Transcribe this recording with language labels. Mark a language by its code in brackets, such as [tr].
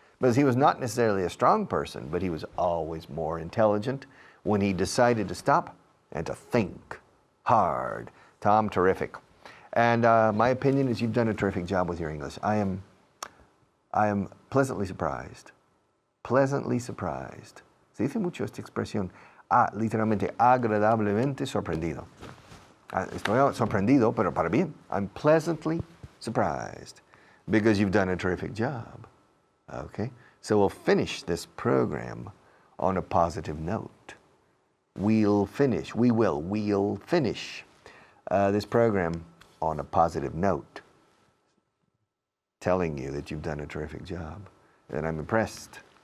[en] Because he was not necessarily a strong person, but he was always more intelligent when he decided to stop and to think hard. Tom, terrific. And my opinion is you've done a terrific job with your English. I am pleasantly surprised. Pleasantly surprised. [es] Se dice mucho esta expresión. Literalmente, agradablemente sorprendido. Estoy sorprendido, pero para bien. [en] I'm pleasantly surprised because you've done a terrific job. Okay, so we'll finish this program on a positive note. We'll finish this program on a positive note, telling you that you've done a terrific job, and I'm impressed.